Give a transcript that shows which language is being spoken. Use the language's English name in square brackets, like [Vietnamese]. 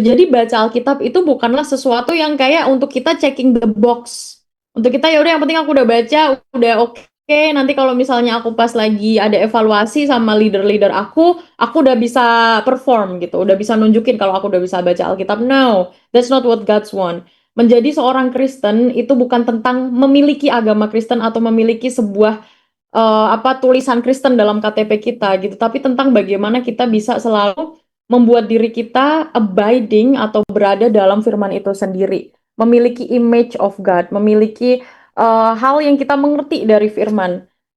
[Indonesian] Jadi baca Alkitab itu bukanlah sesuatu yang kayak untuk kita [English] checking the box. [Indonesian] Untuk kita ya udah, yang penting aku udah baca, udah oke. Nanti kalau misalnya aku pas lagi ada evaluasi sama leader-leader aku udah bisa perform gitu, udah bisa nunjukin kalau aku udah bisa baca Alkitab. [English] No, that's not what God's want. [Indonesian] Menjadi seorang Kristen itu bukan tentang memiliki agama Kristen atau memiliki sebuah tulisan Kristen dalam KTP kita gitu, tapi tentang bagaimana kita bisa selalu membuat diri kita abiding atau berada dalam firman itu sendiri, memiliki [English] image of God, [Indonesian] memiliki hal yang kita mengerti dari firman.